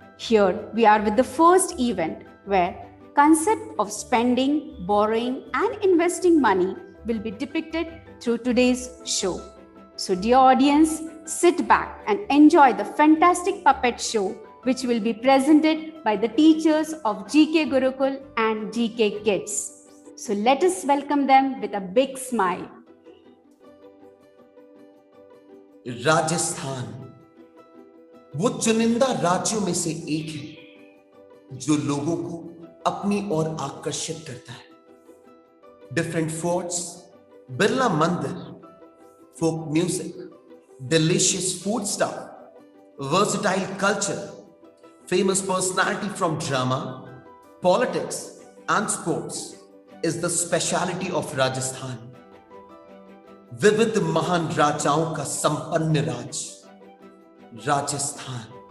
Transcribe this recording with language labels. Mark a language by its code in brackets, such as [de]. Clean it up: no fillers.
[en] Here we are with the first event where concept of spending, borrowing and investing money will be depicted through today's show. So dear audience, sit back and enjoy the fantastic puppet show which will be presented by the teachers of GK Gurukul and GK Kids. So let us welcome them with a big smile. [hi] Rajasthan वो चुनिंदा राज्यों में से एक है जो लोगों को अपनी ओर आकर्षित करता है। [en] Different forts, Birla Mandir, folk music, delicious food stuff, versatile culture, famous personality from drama, politics and sports is the speciality of Rajasthan. [hi] विविध महान राजाओं का संपन्न राज्य राजस्थान।